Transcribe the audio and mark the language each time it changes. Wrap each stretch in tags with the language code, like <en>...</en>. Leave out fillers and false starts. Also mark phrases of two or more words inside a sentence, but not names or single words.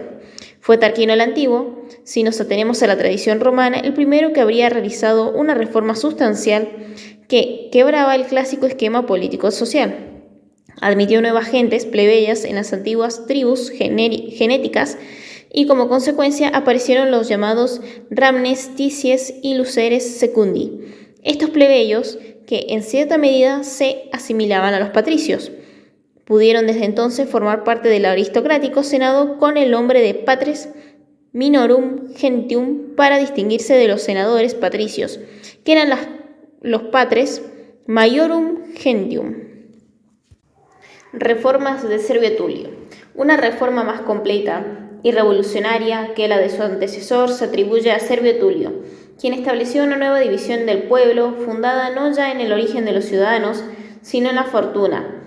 <es>Fue Tarquino el Antiguo, si nos atenemos a la tradición romana, el primero que habría realizado una reforma sustancial que quebraba el clásico esquema político-social. Admitió nuevas gentes plebeyas en las antiguas tribus genéticas y como consecuencia aparecieron los llamados ramnes, ticies y luceres secundi. Estos plebeyos, que en cierta medida se asimilaban a los patricios, pudieron desde entonces formar parte del aristocrático senado con el nombre de</es> <la>patres minorum gentium</la> <es>para distinguirse de los senadores patricios, que eran los</es> <la>patres maiorum gentium.</la> <es>Reformas de Servio Tulio. Una reforma más completa y revolucionaria que la de su antecesor se atribuye a Servio Tulio, quien estableció una nueva división del pueblo fundada no ya en el origen de los ciudadanos, sino en la fortuna.</es>